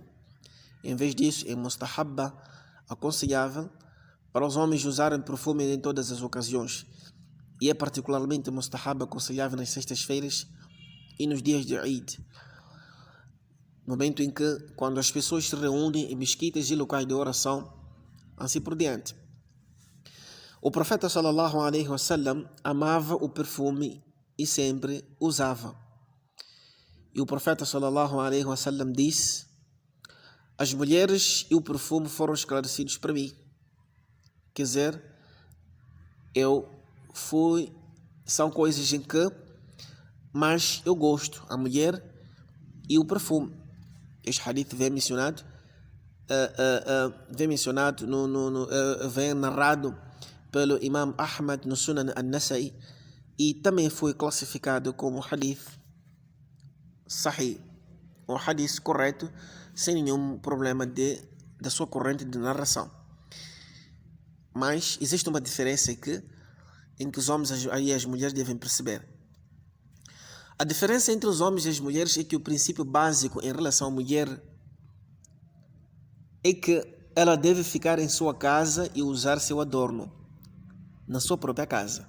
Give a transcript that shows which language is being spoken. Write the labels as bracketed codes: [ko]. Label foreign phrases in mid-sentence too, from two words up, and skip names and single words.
[pt] Em vez disso, é mustahabba, aconselhável, para os homens usarem perfume em todas as ocasiões. E é particularmente mustahabba, aconselhável nas sextas-feiras e nos dias de Eid. Momento em que, quando as pessoas se reúnem em mesquitas e locais de oração, assim por diante. O profeta [ar] صلى الله عليه وسلم [pt] amava o perfume e sempre usava. E o profeta [ar] صلى الله عليه وسلم [pt] disse: as mulheres e o perfume foram esclarecidos para mim. Quer dizer, são coisas em que mais eu gosto, a mulher e o perfume. Este hadith vem mencionado, vem narrado pelo Imam Ahmad no Sunan al-Nasai e também foi classificado como [ar] حديث صحيح, [pt] um hadith correto, sem nenhum problema da sua corrente de narração. Mas existe uma diferença em que os homens e as mulheres devem perceber. A diferença entre os homens e as mulheres é que o princípio básico em relação à mulher é que ela deve ficar em sua casa e usar seu adorno na sua própria casa.